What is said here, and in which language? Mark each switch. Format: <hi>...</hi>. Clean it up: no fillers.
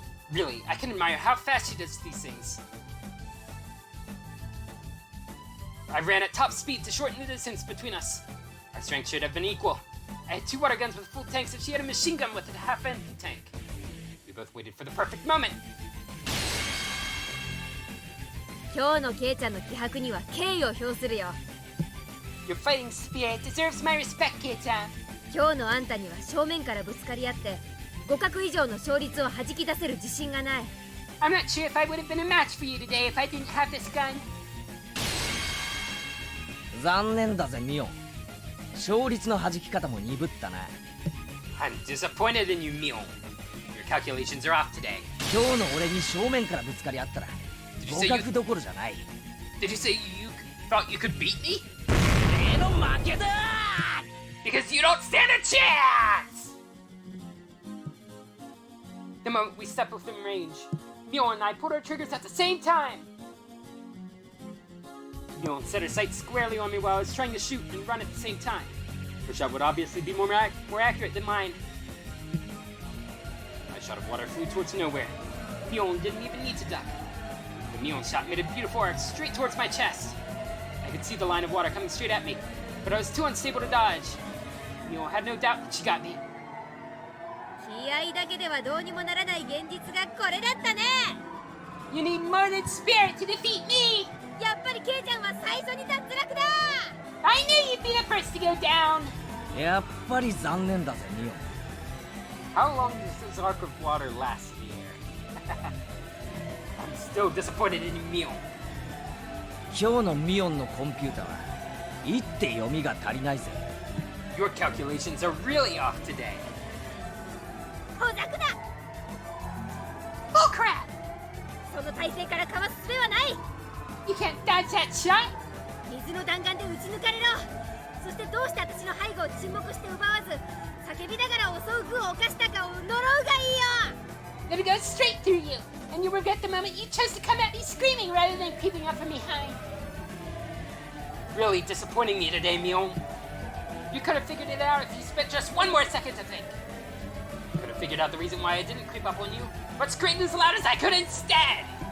<en>Really, I can admire how fast she does these things. I ran at top speed to shorten the distance between us. Our strength should have been equal. I had 2 water guns with full tanks and she had a machine gun with a half-empty tank. We both waited for the perfect moment.</en> <ja>今日のケイちゃんの気迫には敬意を表するよ。</ja> <en>Your fighting spirit deserves my respect, Kei-chan.</en> <ja>今日のあんたには正面からぶつかり合って互角以上の勝率を弾き出せる自信がない。</ja> <en>I'm not sure if I would have been a match for you today if I didn't have this gun.</en> <ja>残念だぜミオン。勝率の弾き方も鈍ったな。</ja> <en>I'm disappointed in you, Mion. Your calculations are off today.</en> <ja>今日の俺に正面からぶつかり合ったら互角どころじゃない。</ja> <en>Did you say you thought you could beat me?</en> <ja>俺の負けだ</ja> <en>Because you don't stand a chance! The moment we stepped within range, Mion and I pulled our triggers at the same time. Mion set her sights squarely on me while I was trying to shoot and run at the same time. Her shot would obviously be more accurate than mine. My shot of water flew towards nowhere. Mion didn't even need to duck. The Mion shot made a beautiful arc straight towards my chest. I could see the line of water coming straight at me, but I was too unstable to dodge. Mion had no doubt that she got me.</en> <ja>気合だけではどうにもならない現実がこれだったね。</ja> <en>You need more than spirit to defeat me!</en> <ja>やっぱりケイちゃんは最初に脱落だ。</ja> <en>I knew you'd be the first to go down!</en> <ja>やっぱり残念だぜミオン。</ja> <en>How long does this arc of water last in the air? I'm still disappointed in Mion.</en> <ja>今日のミオンのコンピュータは一手読みが足りないぜ。</ja> <en>Your calculations are really off today.</en> <ja>ほざくな</ja> <en>Oh crap!</en> <ja>その体勢からかわす術はない</ja> <en>You can't dodge that shot!</en> <ja>水の弾丸で撃ち抜かれろそしてどうして私の背後を沈黙して奪わず叫びながら襲う具を犯したかを呪うがいいよ</ja> <en>Let me go straight through you, and you'll regret the moment you chose to come at me screaming rather than creeping up from behind. Really disappointing me today, Mion. You could have figured it out if you spent just one more second to think. Could have figured out the reason why I didn't creep up on you, but screamed as loud as I could instead.</en>